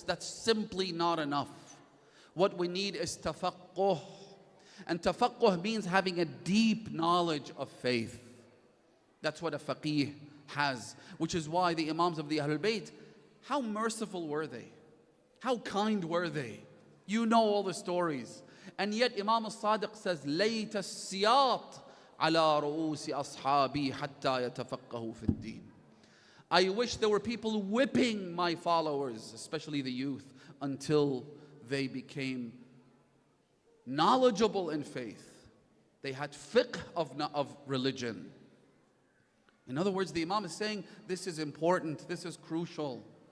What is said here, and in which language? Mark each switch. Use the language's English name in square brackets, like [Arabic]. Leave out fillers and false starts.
[English] That's simply not enough. What we need is tafaqquh. And tafaqquh means having a deep knowledge of faith. That's what a faqih has, which is why the Imams of the Ahlul Bayt, how merciful were they? How kind were they? You know all the stories. And yet Imam al-Sadiq says, [Arabic] لَيْتَ السِّيَاطِ عَلَى رُؤُوسِ أَصْحَابِي حَتَّى يَتَفَقَّهُوا فِي الدِّينِ. [English] I wish there were people whipping my followers, especially the youth, until they became knowledgeable in faith. They had fiqh of religion. In other words, the Imam is saying, this is important, this is crucial.